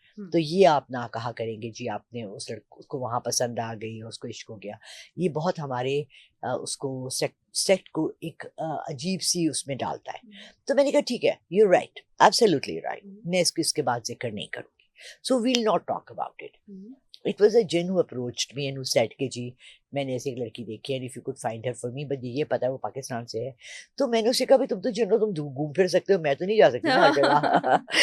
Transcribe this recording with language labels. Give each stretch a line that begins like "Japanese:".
Urdu: تو یہ آپ نہ کہا کریں گے جی آپ نے اس کو وہاں پسند آ گئی، اس کو عشق ہو گیا. یہ بہت ہمارے اس کو سیکٹ کو ایک عجیب سی اس میں ڈالتا ہے. تو میں نے کہا ٹھیک ہے،
English: you right, absolutely right,
Urdu: میں اس کے بعد ذکر نہیں کروں گی.
English: So we'll not talk about it. It was a jinn who approached me and who said
Urdu: کہ جی میں نے ایسی ایک لڑکی دیکھی ہے,
English: and if you could find her for me, but
Urdu: یہ پتا ہے وہ پاکستان سے ہے. تو میں نے اسے کہا بھی تم تو جن ہو, تم گھوم پھر سکتے ہو, میں تو نہیں جا سکتی نا ہر جگہ.